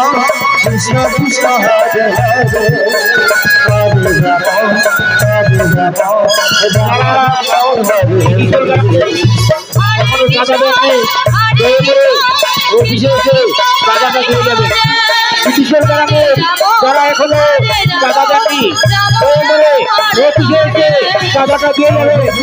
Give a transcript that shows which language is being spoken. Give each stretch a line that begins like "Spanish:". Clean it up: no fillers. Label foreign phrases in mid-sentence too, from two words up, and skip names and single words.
Sanskrit: Krishna Krishna Hare Hare, Hare Rama, Hare Rama, Rama Rama Hare Hare।
Bangla: দয়া করে অফিসে এসে চাঁদাটা দিয়ে যাবেন। ব্রিটিশের গ্রামে যারা এখনো চাঁদা দেননি দয়া করে অফিসে এসে চাঁদাটা দিয়ে যাবেন।